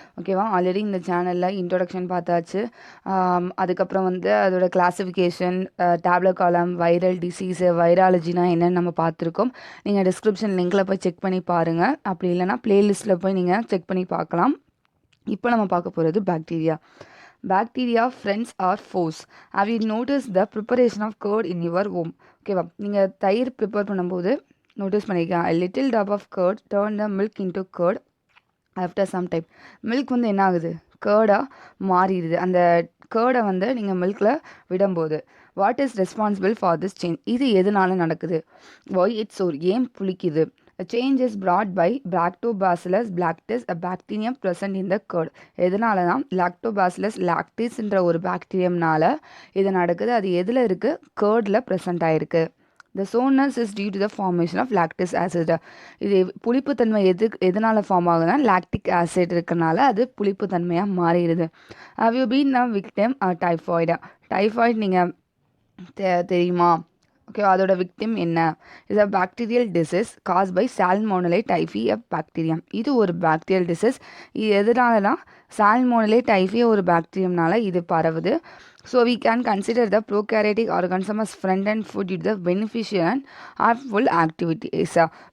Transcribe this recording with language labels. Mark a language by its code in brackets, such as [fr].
[ta] ஓகேவா, ஆல்ரெடி இந்த சேனலில் இன்ட்ரொடக்ஷன் பார்த்தாச்சு. அதுக்கப்புறம் வந்து அதோட கிளாஸிஃபிகேஷன், டேப்லெட் காலம், வைரல் டிசீஸு, வைராலஜினா என்னென்னு நம்ம பார்த்துருக்கோம். நீங்கள் டிஸ்கிரிப்ஷன் லிங்கில் போய் செக் பண்ணி பாருங்கள். அப்படி இல்லைனா பிளேலிஸ்ட்டில் போய் நீங்கள் செக் பண்ணி பார்க்கலாம். இப்போ நம்ம பார்க்க போகிறது bacteria. [en] Bacteria, friends or foes? Have you noticed the preparation of curd in your home? [ta] ஓகேவா, நீங்கள் தயிர் ப்ரிப்பேர் பண்ணும்போது நோட்டீஸ் பண்ணிக்கலாம். [en] A little drop of curd turn the milk into curd after some time. [ta] Milk வந்து என்ன ஆகுது, கேர்டாக மாறிடுது. அந்த கேர்டை வந்து நீங்கள் மில்கில் விடும்போது [en] What is responsible for this change? [ta] இது எதனால நடக்குது? [en] Why it's sour? [ta] ஏன் புளிக்குது? [en] A change is brought by Lactobacillus lactis, a bacterium present in the curd. [ta] எதனாலனா Lactobacillus lactisன்ற ஒரு பாக்டீரியம்னால இது நடக்குது. அது எதில் இருக்குது? கேர்டில் ப்ரெசண்ட் ஆகிருக்கு. [en] The sourness is due to the formation of lactic acid. [ta] இது புளிப்புத்தன்மை எதனால் ஃபார்ம் ஆகுதுன்னா லாக்டிக் ஆசிட் இருக்கனால அது புளிப்புத்தன்மையாக மாறிடுது. [en] Have you been a victim of typhoid? [ta] Typhoid நீங்கள் தெரியுமா? ஓகே, அதோட விக்டிம் என்ன? [en] Is a bacterial disease caused by Salmonella typhi a bacterium. [ta] இது ஒரு பாக்டீரியல் டிசீஸ். இது எதனாலனா சால்மோனலே டைஃபி ஒரு பாக்டீரியம்னால இது பரவுது. [en] So we can consider the prokaryotic organism as friend and food it the beneficial and harmful ஆக்டிவிட்டிஸா.